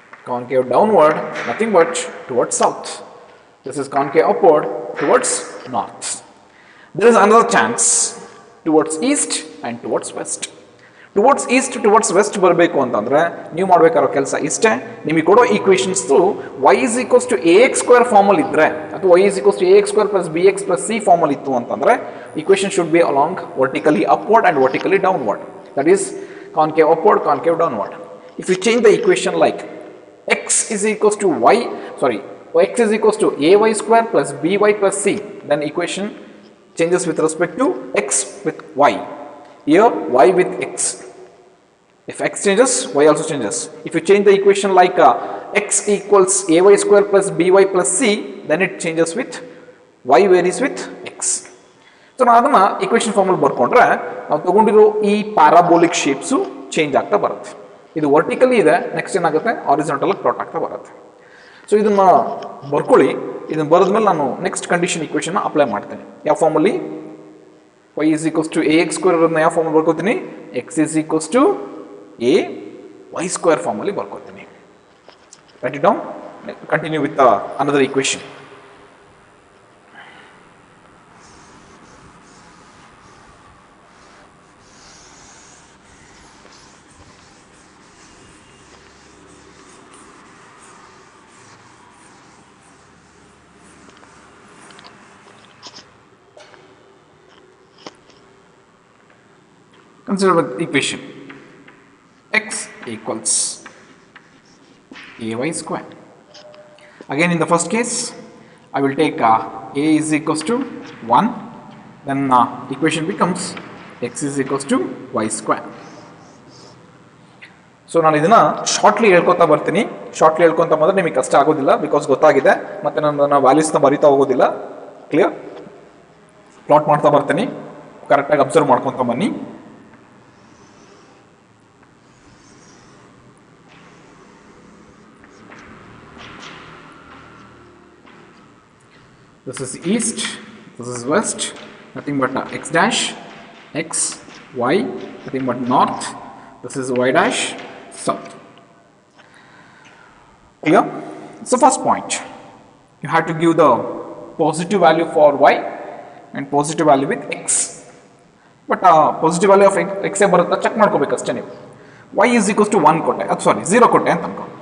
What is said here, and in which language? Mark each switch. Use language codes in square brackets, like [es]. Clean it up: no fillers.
[en] Concave downward, nothing but towards south. This is concave upward towards north. There is another chance towards east and towards west. Towards east, towards west [kn] ಬರಬೇಕು ಅಂತಂದ್ರೆ ನೀವು ಮಾಡಬೇಕಾರೋ ಕೆಲಸ ಇಷ್ಟೇ. [en] ನಿಮಗೆ ಕೊಡೋ equations y is equals to ax square [kn] ಫಾರ್ಮಲ್ಲಿ ಇದ್ರೆ ಅಥವಾ [en] y is equals to ax square plus bx plus c [kn] ಫಾರ್ಮಲ್ಲಿ ಇತ್ತು ಅಂತಂದ್ರೆ [en] equation should be along vertically upward and vertically downward. That is concave upward, concave downward. If you change the equation like x is equals to x is equals to ay square plus by plus c, then equation changes with respect to x with y. Here y with x. If x changes, y also changes. If you change the equation like x equals ay square plus by plus c, then it changes with y varies with x. [kn] So ನಾವು ಅದನ್ನ equation form ಅಲ್ಲಿ ಬರ್ಕೊಂಡ್ರೆ ನಾವು ತಗೊಂಡಿರೋ ಈ parabolic shapes change ಆಗ್ತಾ ಬರುತ್ತೆ. ಇದು vertically ಇದೆ, ನೆಕ್ಸ್ಟ್ ಏನಾಗುತ್ತೆ? ಹಾರಿಜಾಂಟಲ್ ಪ್ಲಾಟ್ ಆಗ್ತಾ ಬರುತ್ತೆ. ಸೊ ಇದನ್ನ ಬರ್ಕೊಳ್ಳಿ. ಇದನ್ನ ಬರೆದ್ಮೇಲೆ ನಾನು ನೆಕ್ಸ್ಟ್ ಕಂಡೀಷನ್ ಇಕ್ವೇಷನ್ ಅಪ್ಲೈ ಮಾಡ್ತೇನೆ. ಯಾವ ಫಾರ್ಮಲ್ಲಿ? y is equals to ax square ಅನ್ನ ಯಾವ ಫಾರ್ಮಲ್ಲಿ ಬರ್ಕೋತೀನಿ? [en] x is equals to a y square [kn] ಫಾರ್ಮಲ್ಲಿ ಬರ್ಕೋತೀನಿ. [en] Write it down. Continue with another equation. Consider the equation x equals ay square. Again in the first case I will take a is equals to 1, then equation becomes x is equals to y square. [kn] So ನಾನು ಇದನ್ನು shortly ಹೇಳ್ಕೊತಾ ಬರ್ತೀನಿ. Shortly ಹೇಳ್ಕೊತ ಬಂದರೆ ನಿಮಗೆ ಕಷ್ಟ ಆಗೋದಿಲ್ಲ, because ಗೊತ್ತಾಗಿದೆ. ಮತ್ತು ನಾನು ವ್ಯಾಲ್ಯೂಸ್ನ ಬರಿತಾ ಹೋಗೋದಿಲ್ಲ. ಕ್ಲಿಯರ್? ಪ್ಲಾಟ್ ಮಾಡ್ತಾ ಬರ್ತೀನಿ, ಕರೆಕ್ಟಾಗಿ ಅಬ್ಸರ್ವ್ ಮಾಡ್ಕೊತ ಬನ್ನಿ. [en] This is east, this is west, nothing but x dash, x, y, nothing but north, this is y dash, south. Clear? So first point, you have to give the positive value for y and positive value with x. But positive value of x [kn] ಬರುತ್ತೆ check ಮಾಡ್ಕೋಬೇಕಷ್ಟೇ ನೀವು. [en] y is equals to 1 [kn] ಕೊಟ್ಟೆ, ಅದು ಸಾರಿ 0 ಕೊಟ್ಟೆ ಅಂತ ಅನ್ಕೋ.